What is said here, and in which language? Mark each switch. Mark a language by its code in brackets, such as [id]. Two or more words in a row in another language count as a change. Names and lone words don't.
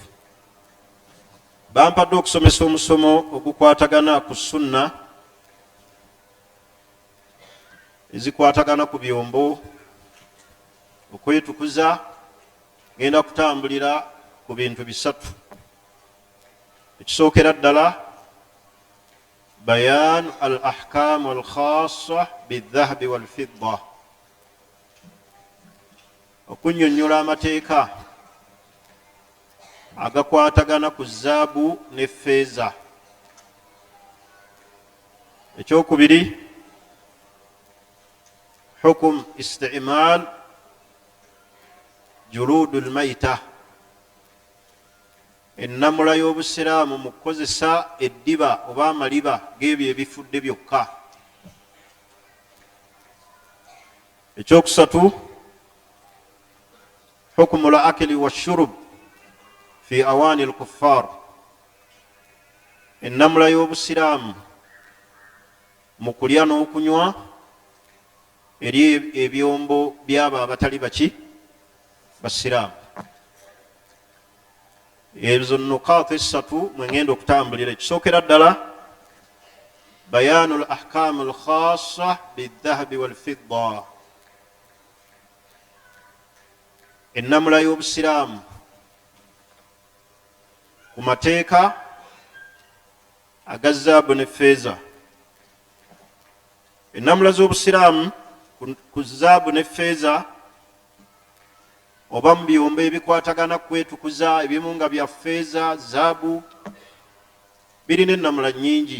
[lg] Bampadde okusomesa omusomo ogukwatagana ku sunna ezikwatagana ku byombo, okwetukuza. Ngenda kutambulira ku bintu bisatu. Ekisookera ddala [ar] بيان الأحكام الخاصة بالذهب والفضة, [lg] okunnyonnyola amateeka agakwatagana ku zaabu ne feeza. Ekyokubiri [ar] حكم استعمال جلود الميتة, [lg] ennamula y'obusiraamu mu kukozesa eddiba oba amaliba g'ebyo ebifudde byokka. [ar] Ekyokusatu حكم الأكل والشرب في آنية الكفار, [lg] ennamula y'obusiraamu mu kulya n'okunywa eri ebyombo by'abo abatali baki? Basiraamu. Ezo nukaatu esatu mwengenda okutambulira. Ekisookera ddala [ar] بيان الأحكام الخاصة بالذهب والفضة, [lg] ennamula y'obusiraamu ku mateeka aga zaabu ne feeza. Ennamula z'obusiraamu ku zaabu ne feeza oba mu byombo ebikwatagana kwetukuza, ebimu nga bya feeza, zaabu, birina ennamula nnyingi.